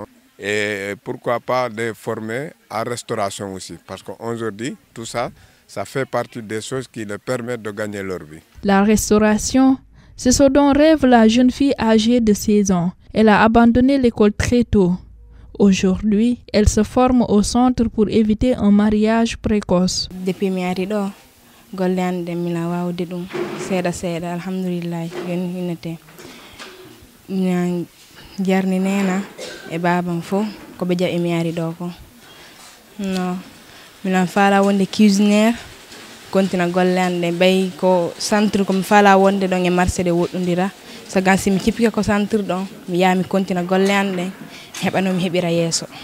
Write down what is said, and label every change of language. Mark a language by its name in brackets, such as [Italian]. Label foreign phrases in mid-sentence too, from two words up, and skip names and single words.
[French] Et pourquoi pas les former à restauration aussi, parce qu'aujourd'hui, tout ça, ça fait partie des choses qui leur permettent de gagner leur vie. La restauration, c'est ce dont rêve la jeune fille âgée de 16 ans. Elle a abandonné l'école très tôt. Aujourd'hui, elle se forme au centre pour éviter un mariage précoce. [Fula] Depuis mi ari ɗo golle ande mina wawde ɗum seeɗa alhamdulillah yon hinete mina jarni nena e babam fo ko ɓe jaɓi mi ari ɗo ko no mina faala wonde cuisiniére kontina golle ande ɓay ko centre komi faala wonde ɗon e marché ɗe woɗɗodira sagan si mi cippike ko centre ɗon mi yaha mi kontina golle ande heɓano mi heɓira yeeso